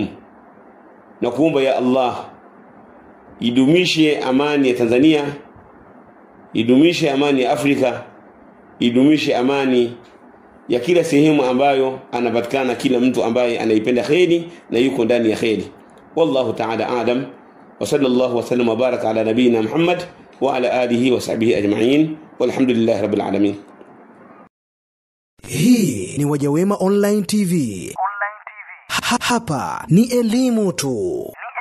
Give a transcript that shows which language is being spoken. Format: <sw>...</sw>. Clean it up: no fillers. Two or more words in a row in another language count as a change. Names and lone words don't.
<sw>Na kuomba ya Allah idumishe amani ya Tanzania, idumishe amani ya Afrika, idumishe amani ya kila sehemu ambayo anapatikana kila mtu ambaye anaipenda kheri na yuko ndani ya kheri.</sw> <ar>والله تعالى أعلم وصلى الله وسلم وبارك على نبينا محمد وعلى آله وصحبه أجمعين والحمد لله رب العالمين.</ar> <sw>Hii ni Wajawema Online TV. Hapa ni elimu tu.</sw>